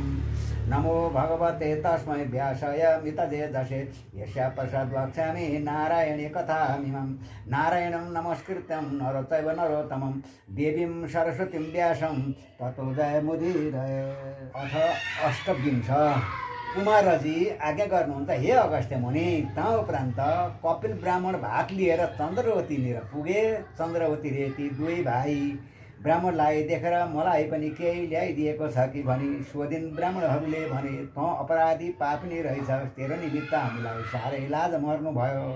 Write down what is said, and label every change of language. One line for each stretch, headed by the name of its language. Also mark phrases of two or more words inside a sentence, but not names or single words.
Sanskrit: नमो भगवते तस्मै व्यासाय मितजे दशे यस्या प्रसाद वक्ष्यामि नारायणी कथामिमं। नारायणं नमस्कृत्यं नरोचैव नरोत्तमं देवीं सरस्वतीं व्यासं ततो जयमुदीरये। अथ अष्टविंश।
Nepali: कुमारजी आज्ञा गर्नुहुन्छ हे अगस्त्य मुनि। त उपरान्त कपिल ब्राह्मण भाग लिएर चन्द्रवतीनिर पुगे। चन्द्रवतीले ती दुवै भाइ ब्राह्मणलाई देखेर मलाई पनि केही ल्याइदिएको छ कि भनी सोधिन्। ब्राह्मणहरूले भने त अपराधी पापिनी रहेछ, तेरो निमित्त हामीलाई साह्रै लाज मर्नु भयो।